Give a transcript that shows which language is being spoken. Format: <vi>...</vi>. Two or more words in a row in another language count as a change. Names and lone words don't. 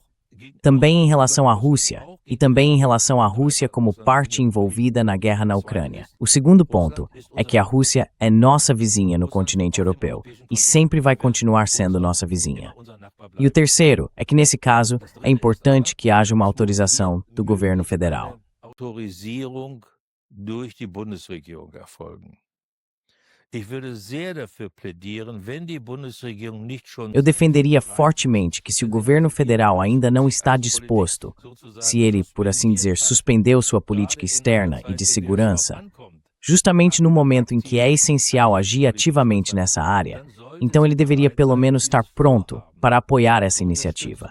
<pt>Também em relação à Rússia, e também em relação à Rússia como parte envolvida na guerra na Ucrânia. O segundo ponto é que a Rússia é nossa vizinha no continente europeu e sempre vai continuar sendo nossa vizinha. E o terceiro é que, nesse caso, é importante que haja uma autorização do governo federal.</pt> <de>Autorisierung durch die Bundesregierung erfolgen.</de> <pt>Eu defenderia fortemente que, se o governo federal ainda não está disposto, se ele, por assim dizer, suspendeu sua política externa e de segurança, justamente no momento em que é essencial agir ativamente nessa área, então ele deveria pelo menos estar pronto para apoiar essa iniciativa.</pt>